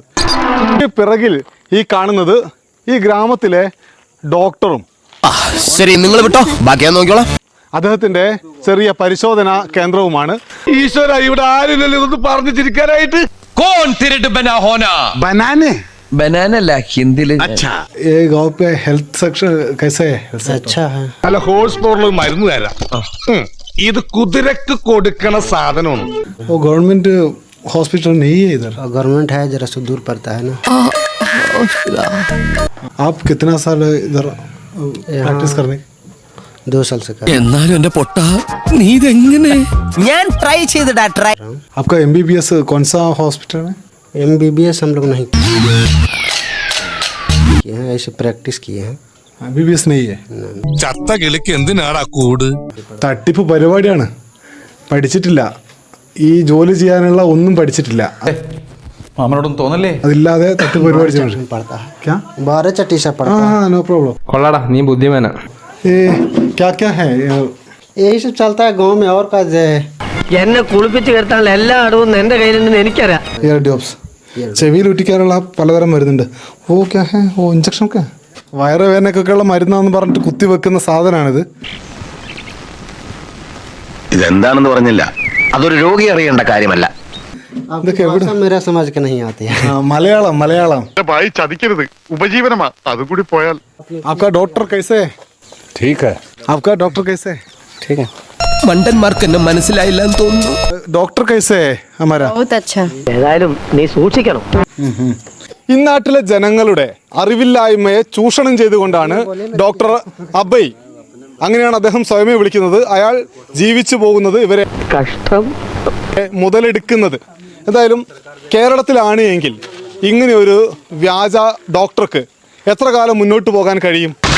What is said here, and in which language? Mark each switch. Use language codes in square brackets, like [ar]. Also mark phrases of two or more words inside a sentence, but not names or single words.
[ml] പിറകിൽ ഈ കാണുന്നത് ഈ ഗ്രാമത്തിലെ ഡോക്ടറും ശരി, നിങ്ങൾ വിട്ടോ, ബാക്കി നോക്കിയോളാം. അദ്ദേഹത്തിന്റെ ചെറിയ പരിശോധനാ കേന്ദ്രവുമാണ്. ഈശ്വര, ഇവിടെ ആരില്ലല്ലോ ഇതൊന്ന് പറഞ്ഞു ചിരിക്കാനായിട്ട്. [hi] कौन तिरट बना होना बनाने [ml] ബനാന അല്ല, ഹിന്ദിയില്. [hi] ये गांव पे हेल्थ सेक्शन कैसे है? अच्छा है। [ml] അല്ല, ഹോഴ്സ് പവറിൽ മരുന്ന് തരാം. ഇത് കുതിരക്ക് കൊടുക്കണ സാധനമാണ്. [hi] वो गवर्नमेंट हॉस्पिटल नहीं है इधर. गवर्नमेंट है, जरा से दूर पड़ता है ना। आप कितना साल इधर प्रैक्टिस करने? 2 साल से कर। [ml] എന്നാലും എന്റെ പൊട്ട, നീ ഇതെങ്ങനെ? ഞാൻ ട്രൈ ചെയ്തിടാ ട്രൈ. [hi] आपका MBBS कौन सा हॉस्पिटल है? MBBS हम लोग नहीं किए हैं, ऐसे प्रैक्टिस किए हैं। MBBS नहीं है. [ml] ചത്ത കിളിക്ക് എന്തിനാടാ കൂട്? തട്ടിപ്പ് പരിപാടിയാണ്. പഠിച്ചിട്ടില്ല, ഈ ജോലി ചെയ്യാനുള്ള ഒന്നും പഠിച്ചിട്ടില്ല. മാമനോടൊന്നും തോന്നല്ലേ? അതില്ലാതെ തട്ടിപ്പ് പരിപാടി ചെയ്യണം. [hi] पड़ता है क्या? 12 चट्टी से पड़ता है। हाँ, [en] no problem. [ml] കൊള്ളാടാ, നീ ബുദ്ധിമാനാ. [hi] ये क्या क्या है? यही सब चलता है गांव में, और का [ml] എന്നെ കുളിപ്പിച്ച് കിടത്താനുള്ള എല്ലാ അടവും എന്റെ കയ്യിലുണ്ടെന്ന് എനിക്കറിയാം. [en] ear drops, [ml] ചെവിയിൽ ഒട്ടിക്കാനുള്ള പലതരം മരുന്നുണ്ട്. [hi] ओ क्या है? [ml] ഓ ഇഞ്ചക്ഷൻ ഒക്കെ വയറുവേദനക്കൊക്കെയുള്ള മരുന്നാന്ന് പറഞ്ഞിട്ട് കുത്തിവെക്കുന്ന സാധനമാണിത്. ഇതെന്താണെന്ന് പറഞ്ഞില്ല. അതൊരു രോഗി അറിയേണ്ട കാര്യമല്ല. [hi] आपकी भाषा मेरा समझ के नहीं आती है। [ml] മലയാളം മലയാളം. ഭായി ചതിക്കരുത്, ഉപജീവനമാ. അതുകൂടി പോയാൽ. [hi] आपका डॉक्टर कैसे? ठीक है. आपका डॉक्टर कैसे? ठीक है। [ml] മണ്ടന്മാർക്ക് എന്നെ മനസ്സിലായില്ല എന്ന് തോന്നുന്നു. [hi] डॉक्टर कैसे है हमारा? बहुत अच्छा. [ml] ഏതായാലും നീ സൂക്ഷിക്കണം. ഇന്നാട്ടിലെ ജനങ്ങളുടെ അറിവില്ലായ്മയെ ചൂഷണം ചെയ്തുകൊണ്ടാണ് ഡോക്ടർ അബയ്, അങ്ങനെയാണ് അദ്ദേഹം സ്വയമേ വിളിക്കുന്നത്, അയാൾ ജീവിച്ചു പോകുന്നത്, ഇവരെ കഷ്ടം. മുതലെടുക്കുന്നത്. എന്തായാലും കേരളത്തിലാണ് എങ്കിൽ ഇങ്ങനെ ഒരു വ്യാജ ഡോക്ടർക്ക് എത്ര കാലം മുന്നോട്ട് പോകാൻ കഴിയും?